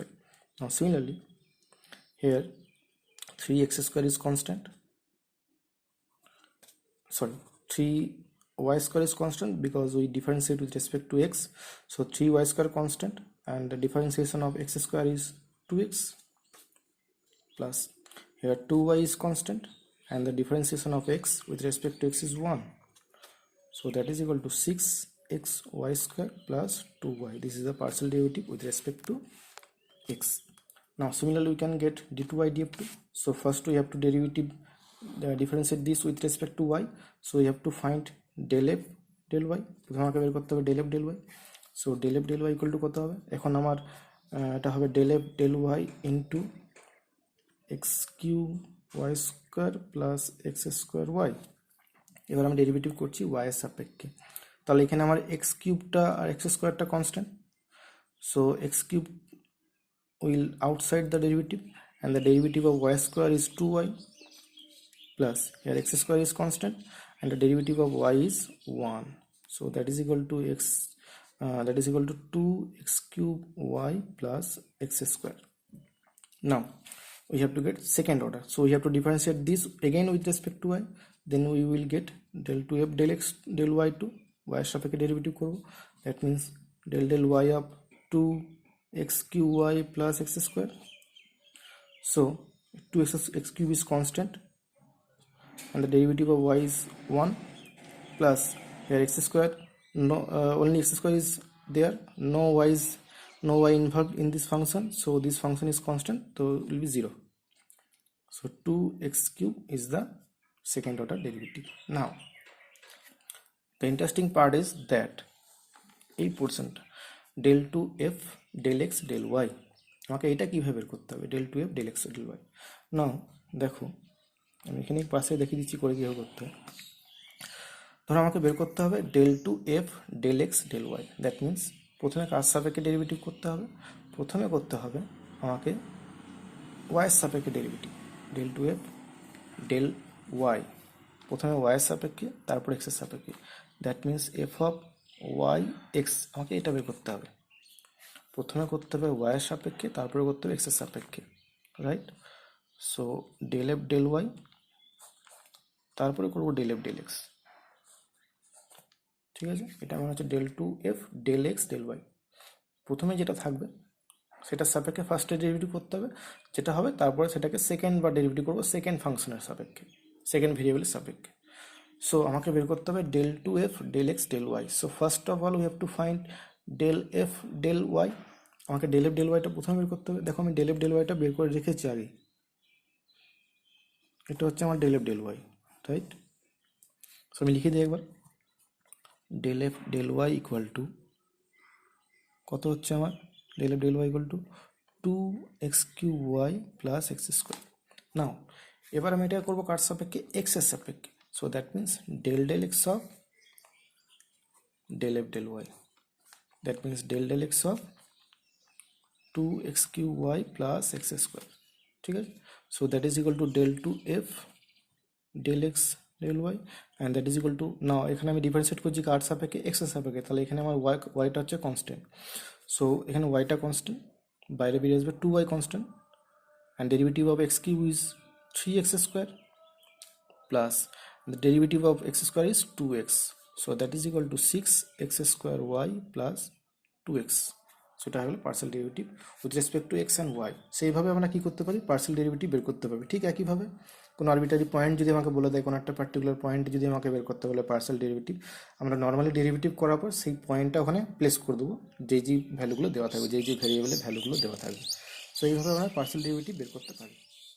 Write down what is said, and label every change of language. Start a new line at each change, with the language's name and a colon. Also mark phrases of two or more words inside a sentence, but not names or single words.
English: Now similarly here 3x square is constant, sorry 3y square is constant because we differentiate with respect to x, so 3y square constant and the differentiation of x square is 2x, plus here 2y is constant and the differentiation of x with respect to x is 1, so that is equal to 6xy square plus 2y. This is the partial derivative with respect to x. Now similarly we can get d2y df2. So first we have to differentiate this with respect to y, so we have to find del f del y,
Bangla: প্রথমে আমাকে বের করতে হবে
English: del f del y। so del f del y equal to
Bangla: কত হবে, এখন আমার এটা হবে
English: del f del y into x cube y square plus x square y.
Bangla: এবার আমি ডেরিভেটিভ করছি ওয়াই এর সাপেক্ষে, তাহলে এখানে আমার এক্স কিউবটা আর এক্স স্কোয়ারটা কনস্ট্যান্ট,
English: so x cube will outside the derivative and the derivative of y square is 2y, plus here x square is constant and the derivative of y is 1, so that is equal to x, that is equal to 2x cube y plus x square. Now we have to get second order. So we have to differentiate this again with respect to y. Then we will get del 2f del x del y to y
Bangla: এর সাপেক্ষে ডেরিভেটিভ করব।
English: that means del y of 2x cube y plus x square. So 2x cube is constant and the derivative of y is 1 plus here x square, no only x square is there, no y involved in this function, so this function is constant, so it will be 0. So 2x cube is the second order derivative. Now the interesting part is that
Bangla: এই পোর্শনটা
English: del 2f del x del y
Bangla: আমাকে এটা কিভাবে বের করতে হবে,
English: del 2f del x del y।
Bangla: নাও দেখো আমি এখানে পাশে দেখিয়ে দিচ্ছি করে কীভাবে করতে হবে। ধরো আমাকে বের করতে হবে
English: del 2f del x del y। that means
Bangla: প্রথমে কার সাপেক্ষে ডেরিভেটিভ করতে হবে, প্রথমে করতে হবে আমাকে y এর সাপেক্ষে ডেরিভেটিভ
English: del 2f del y,
Bangla: প্রথমে y এর সাপেক্ষে তারপর x এর সাপেক্ষে।
English: that means f of y x
Bangla: আমাকে এটা বের করতে হবে, প্রথমে করতে হবে y এর সাপেক্ষে তারপরে করতে হবে x এর সাপেক্ষে, রাইট।
English: so del f del y
Bangla: তারপরে করবো
English: del f del x,
Bangla: ঠিক আছে। এটা আমার হচ্ছে
English: del 2f del x del y।
Bangla: প্রথমে যেটা থাকবে সেটার সাপেক্ষে ফার্স্টে ডেরিভেটিভ করতে হবে যেটা হবে, তারপরে সেটাকে সেকেন্ড বার ডেরিভেটিভ করবো সেকেন্ড ফাংশনের সাপেক্ষে, সেকেন্ড ভেরিয়েবলের সাপেক্ষে। সো আমাকে বের করতে হবে
English: del 2f del x del y। so first of all we have to find del f del y.
Bangla: আমাকে
English: del f del y
Bangla: টা প্রথমে বের করতে হবে। দেখো আমি
English: del f del y
Bangla: টা বের করে রেখেছি আগে, এটা হচ্ছে আমার
English: del f del y,
Bangla: রাইট। সো আমি লিখে দিই একবার,
English: del f del y equal to
Bangla: কত হচ্ছে আমার,
English: del f del y equal to 2x cube y plus x square.
Bangla: নাও এবার আমি এটা করবো কার সাপেক্ষে, এক্স এর সাপেক্ষে।
English: so that means del x of del f del y, that means del x of 2x cube y plus x square,
Bangla: ঠিক আছে।
English: so that is equal to del 2f del x del y and that is equal to,
Bangla: নাও এখানে আমি ডিফারেন্সিয়েট করছি কার সাপেক্ষে, এক্স এর সাপেক্ষে, তাহলে এখানে আমার ওয়াইটা হচ্ছে কনস্ট্যান্ট।
English: সো
Bangla: এখানে ওয়াইটা কনস্ট্যান্ট, বাইরে বেরিয়ে আসবে
English: 2y constant and derivative of x cube is 3x square plus the derivative of x square is 2x, so that is equal to 6x square y plus 2x. so
Bangla: এটা হলো
English: partial derivative with respect to x and y.
Bangla: সেইভাবে আমরা কি করতে পারি,
English: partial derivative
Bangla: বের করতে পারবি। ঠিক একইভাবে কোনো
English: arbitrary point
Bangla: যদি আমাকে বলে দেয়, কোনো একটা
English: particular point
Bangla: যদি আমাকে বের করতে বলে
English: partial derivative,
Bangla: আমরা
English: normally derivative
Bangla: করার পর সেই পয়েন্টটা ওখানে প্লেস করে দেবো যেই ভ্যালুগুলো দেওয়া থাকবে, যেই ভ্যারিয়েবলের ভ্যালুগুলো দেওয়া থাকবে। সো এইভাবে আমরা
English: partial derivative
Bangla: বের করতে পারি।